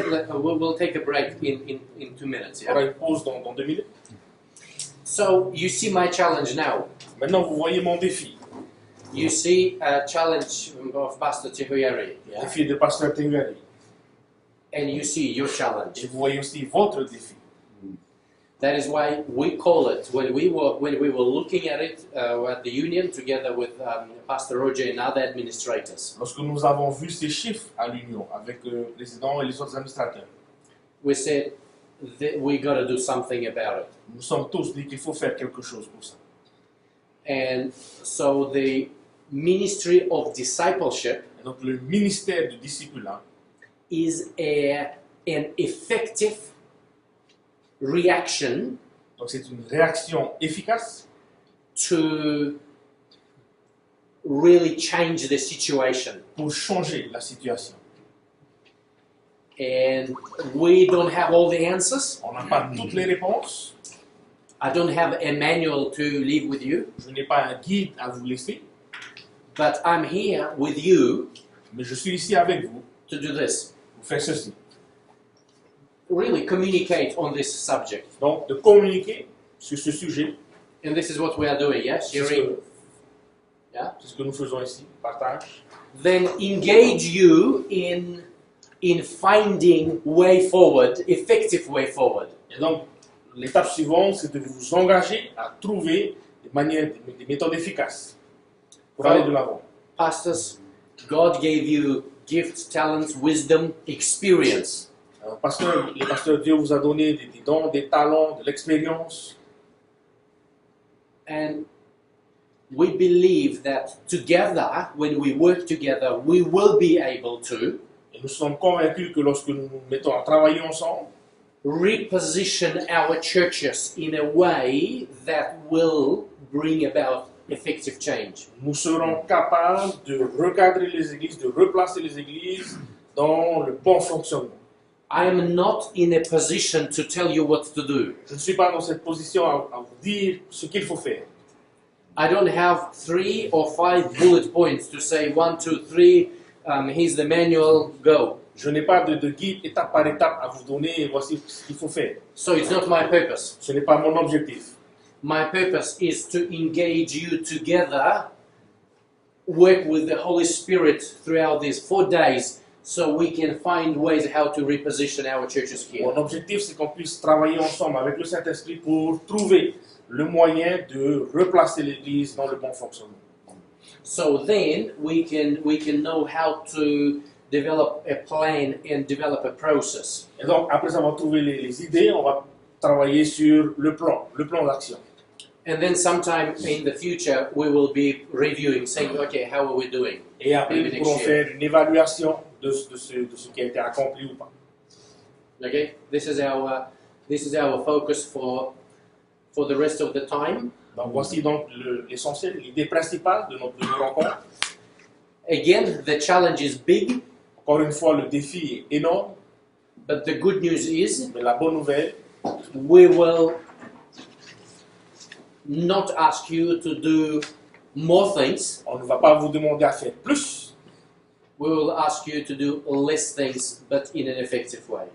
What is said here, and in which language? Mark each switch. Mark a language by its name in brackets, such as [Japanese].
[English] We'll take a break in 2 minutes. [French] On aura [English] Yeah? [French] une pause dans 2 minutes. [English] So you see my challenge now. [French] Maintenant, vous voyez mon défi. [English] You see a challenge of Pastor Chihoyari. [French] Le [English] Yeah? [French] défi de Pasteur Tengari. [English] And you see your [French] Et [English] challenge. [French] vous voyez aussi votre défi. [English] That is why we call it, when we were looking at it at the union together with Pastor Roger and other administrators, [French] Lorsque nous avons vu ces chiffres à l'Union avec le président et les autres administrateurs, [English] we said that we got to do something about it. [French] nous sommes tous dit qu'il faut faire quelque chose pour ça. [English] And so the ministry of discipleship [French] Et donc le ministère du discipulat [English] is an effective reaction [French] donc c'est une réaction efficace [English] to really change the situation. [French] pour changer la situation. [English] And we don't have all the answers. [French] On n'a pas toutes les réponses. [English] I don't have a manual to leave with you, [French] Je n'ai pas un guide à vous laisser, [English] but I'm here with you [French] mais je suis ici avec vous [English] to do this. [French] pour faire ceci. [English] Really communicate on this subject. [French] Donc, de communiquer sur ce sujet, [English] And this is what we are doing, yeah? [French] c'est ce [English] Sharing. [French] que, [English] Yeah? [French] c'est ce que nous faisons ici, partage. [English] Then engage you in finding way forward, effective way forward. [French] Et donc, l'étape suivante, c'est de vous engager à trouver des manières, des méthodes efficaces pour aller de l'avant. [English] Pastors, God gave you gifts, talents, wisdom, experience. [French] Les pasteurs, Dieu vous a donné des dons, des talents, de l'expérience. [English] And we believe that together, when we work together, we will be able to [French] Et nous sommes convaincus que lorsque nous nous mettons à travailler ensemble, [English] reposition our churches in a way that will bring about effective change. [French] nous serons capables de recadrer les églises, de replacer les églises dans le bon fonctionnement. [English] I am not in a position to tell you what to do. [French] Je ne suis pas dans cette position à vous dire ce qu'il faut faire. [English] I don't have 3 or 5 bullet points to say 1, 2, 3, here's the manual, go. [French] Je n'ai pas de guide étape par étape à vous donner et voici ce qu'il faut faire. [English] So it's not my purpose. [French] Ce n'est pas mon objectif. [English] My purpose is to engage you together, work with the Holy Spirit throughout these 4 days so we can find ways how to reposition our churches here. [French] Mon objectif, c'est qu'on puisse travailler ensemble avec le Saint-Esprit pour trouver le moyen de replacer l'Église dans le bon fonctionnement. [English] So then we can know how to develop a plan and develop a process. [French] Et donc, après avoir trouvé les idées, on va travailler sur le plan d'action. [English] And then sometime in the future we will be reviewing, saying, okay, how are we doing? [French] Et après, [English] Maybe [French] nous [English] next [French] pourrons [English] year. [French] faire une évaluation de ce qui a été accompli ou pas. [English] Okay, this is our focus for the rest of the time. [French] Donc, voici donc l'essentiel, l'idée principale de nos rencontres. [English] Again, the challenge is big, [French] Encore une fois, le défi est énorme, [English] but the good news is [French] mais la bonne nouvelle, [English] we will not ask you to do more things. [French] on ne va pas vous demander à faire plus, [English] We will ask you to do less things, but in an effective way.